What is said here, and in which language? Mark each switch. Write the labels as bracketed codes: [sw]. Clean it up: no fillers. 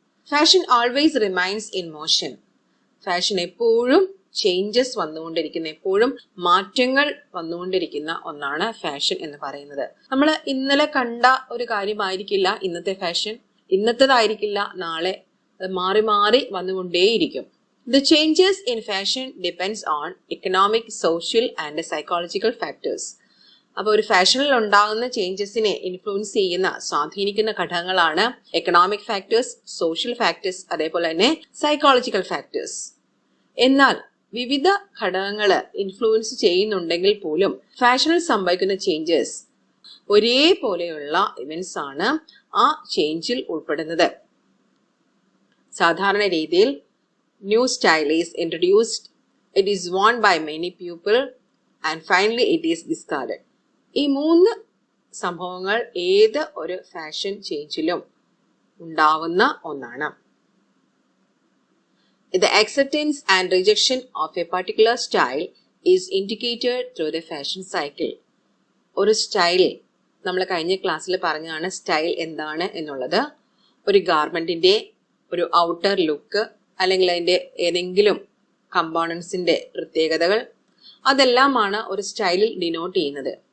[en] Fashion always remains in motion. [ml] Fashion എപ്പോഴും changes വന്നുകൊണ്ടിരിക്കുന്ന, എപ്പോഴും മാറ്റങ്ങൾ വന്നുകൊണ്ടിരിക്കുന്ന ഒന്നാണ് ഫാഷൻ എന്ന് പറയുന്നത്. നമ്മൾ ഇന്നലെ കണ്ട ഒരു കാര്യമായിരിക്കില്ല ഇന്നത്തെ ഫാഷൻ, ഇന്നത്തേതായിരിക്കില്ല നാളെ, അത് മാറി മാറി വന്നുകൊണ്ടേയിരിക്കും. [en] The changes in fashion depends on economic, social and psychological factors. [ml] അപ്പോൾ ഒരു ഫാഷനിൽ ഉണ്ടാകുന്ന ചേഞ്ചസിനെ ഇൻഫ്ലുവൻസ് ചെയ്യുന്ന, സ്വാധീനിക്കുന്ന ഘടകങ്ങളാണ് എക്കണോമിക് ഫാക്ടേഴ്സ്, സോഷ്യൽ ഫാക്ടേഴ്സ്, അതേപോലെ തന്നെ സൈക്കോളജിക്കൽ ഫാക്ടേഴ്സ്. എന്നാൽ വിവിധ ഘടകങ്ങൾ ഇൻഫ്ലുവൻസ് ചെയ്യുന്നുണ്ടെങ്കിൽ പോലും ഫാഷനിൽ സംഭവിക്കുന്ന ചേഞ്ചസ് ഒരേപോലെയുള്ള ഇവന്റ്സ് ആണ് ആ ചേഞ്ചിൽ ഉൾപ്പെടുന്നത്. സാധാരണ രീതിയിൽ [en] New style is introduced, it is worn by many people and finally it is discarded. [ml] ഈ 3 സംഭവങ്ങൾ ഏത് ഒരു ഫാഷൻ ചേഞ്ചിലും ഉണ്ടാവുന്ന ഒന്നാണ്. [en] The acceptance and rejection of a particular style is indicated through the fashion cycle. [ml] ഒരു സ്റ്റൈൽ, നമ്മൾ കഴിഞ്ഞ ക്ലാസ്സിൽ പറഞ്ഞാണ് സ്റ്റൈൽ എന്താണ് എന്നുള്ളത്. ഒരു ഗാർമെന്റിന്റെ ഒരു ഔട്ടർ ലുക്ക്, അല്ലെങ്കിൽ അതിന്റെ ഏതെങ്കിലും കമ്പോണൻസിന്റെ പ്രത്യേകതകൾ, അതെല്ലാമാണ് ഒരു സ്റ്റൈലിൽ ഡിനോട്ട് ചെയ്യുന്നത്.